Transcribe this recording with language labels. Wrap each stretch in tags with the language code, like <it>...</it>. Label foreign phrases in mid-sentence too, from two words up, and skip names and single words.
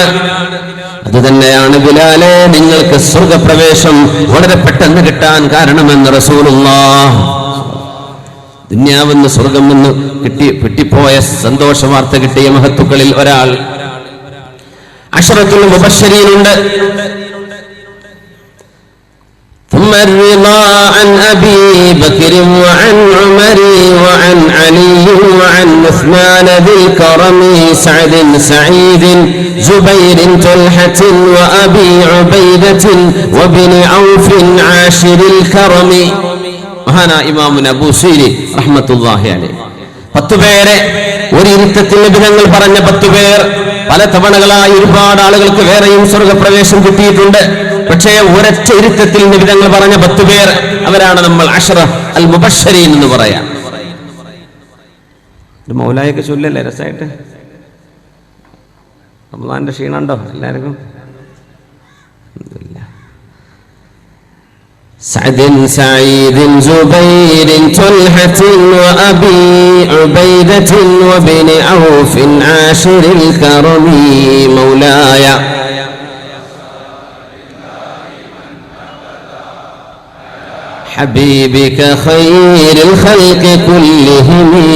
<ml>അത് തന്നെയാണ് ബിലാലേ നിങ്ങൾക്ക് സ്വർഗപ്രവേശം വളരെ പെട്ടെന്ന് കിട്ടാൻ കാരണമെന്ന് റസൂലുള്ളാഹ്. ദുനിയാവെന്ന് സ്വർഗം എന്ന് കിട്ടിപ്പോയ സന്തോഷ വാർത്ത കിട്ടിയ മഹത്തുക്കളിൽ ഒരാൾ</ml> <ar>عشرة المبشرين. ثم الرضا عن أبي بكر وعن عمر وعن علي وعن عثمان ذي الكرم سعد سعيد زبير طلحة وأبي عبيدة وابن عوف عاشر الكرم.</ar> <ml>മഹാന ഇമാമുന ബൂസീരി</ml> <ar>رحمة الله عليه</ar> <ml>10 പേരെ ഒരു ഇരുത്തത്തിൽ നബിതങ്ങൾ പറഞ്ഞ 10 പേർ പല തവണകളായി ഒരുപാട് ആളുകൾക്ക് വേറെയും സ്വർഗപ്രവേശം കിട്ടിയിട്ടുണ്ട്. പക്ഷേ ഒരൊറ്റ ഇരുത്തത്തിൽ നബിതങ്ങൾ പറഞ്ഞ 10 പേർ, അവരാണ് നമ്മൾ</ml> <ar>عشرة المبشرين</ar> <ml>എന്ന് പറയാം. മൗലായൊക്കെ ചൊല്ലല്ലേ രസമായിട്ട്? റമളാന്റെ ക്ഷീണുണ്ടോ എല്ലാവർക്കും?</ml> <ar>سعد سعيد زبير طلحة وأبي عبيدة وابن عوف عاشر الكرم مولاي حبيبك خير الخلق كلهم.</ar>